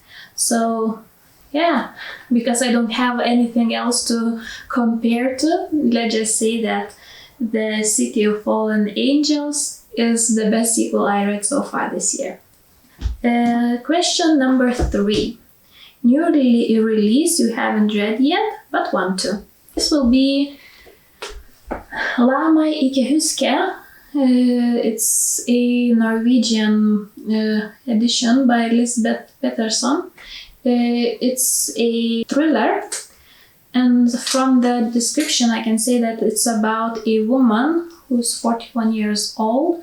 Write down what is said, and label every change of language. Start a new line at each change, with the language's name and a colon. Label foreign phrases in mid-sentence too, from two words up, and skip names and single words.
English: So, yeah, because I don't have anything else to compare to, let's just say that The City of Fallen Angels is the best sequel I read so far this year. Question number 3. New release you haven't read yet, but want to. This will be La meg ikke huske. It's a Norwegian edition by Lisbeth Pettersson. It's a thriller. And from the description, I can say that it's about a woman who's 41 years old.